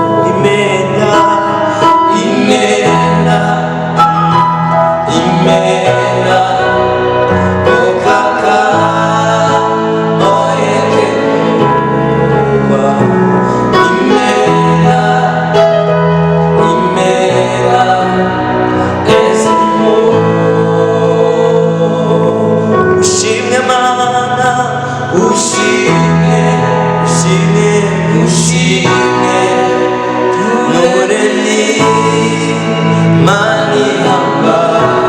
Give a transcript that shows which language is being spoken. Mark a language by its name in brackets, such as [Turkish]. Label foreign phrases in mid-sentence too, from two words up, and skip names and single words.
[Igbo] Imela, imela, imela, o kaka, o yemela, imela, imela, Yesu. [Kinyarwanda] Ushimwe Mana, ushimwe, ushimwe, ushimwe, Muremyi, Mana ihambaye.